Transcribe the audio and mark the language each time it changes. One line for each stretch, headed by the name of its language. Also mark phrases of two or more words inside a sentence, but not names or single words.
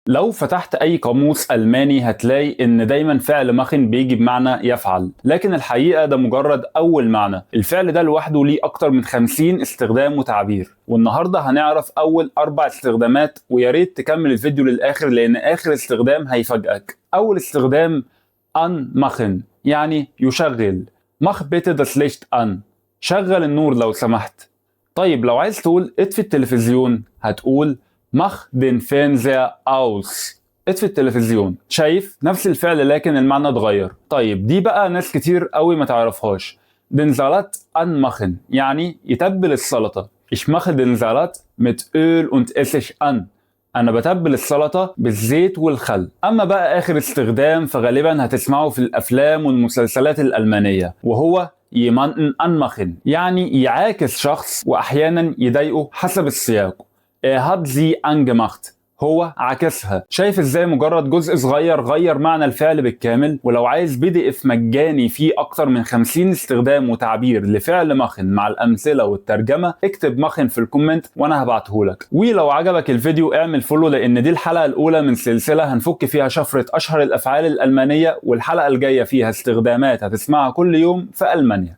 Arabic: لو فتحت أي قاموس ألماني هتلاقي إن دايما فعل مخن بيجي بمعنى يفعل، لكن الحقيقة ده مجرد أول معنى. الفعل ده لوحده ليه أكتر من 50 استخدام وتعبير، والنهاردة هنعرف أول 4 استخدامات، وياريت تكمل الفيديو للآخر لأن آخر استخدام هيفاجئك. أول استخدام anmachen يعني يشغل.
German: mach bitte das Licht an،
Arabic: شغل النور لو سمحت. طيب لو عايز تقول اطفي التلفزيون هتقول
German: mach den Fernseher aus،
Arabic: اطفي التلفزيون. شايف نفس الفعل لكن المعنى اتغير. طيب دي بقى ناس كتير قوي ما تعرفهاش.
German: den Salat anmachen
Arabic: يعني يتبل السلطة.
German: ich mache den Salat mit Öl und Essig an،
Arabic: أنا بتبل السلطة بالزيت والخل. أما بقى آخر استخدام فغالبا هتسمعه في الأفلام والمسلسلات الألمانية، وهو
German: jemanden anmachen
Arabic: يعني يعاكس شخص وأحيانا يضايقه حسب السياق.
German: hat sie angemacht،
Arabic: هو عكسها. شايف ازاي مجرد جزء صغير غير معنى الفعل بالكامل؟ ولو عايز PDF مجاني فيه اكتر من 50 استخدام وتعبير لفعل مخن مع الامثله والترجمه، اكتب مخن في الكومنت وانا هبعتهولك. ولو عجبك الفيديو اعمل فولو، لان دي الحلقه الاولى من سلسله هنفك فيها شفره اشهر الافعال الالمانيه، والحلقه الجايه فيها استخدامات هتسمعها كل يوم في المانيا.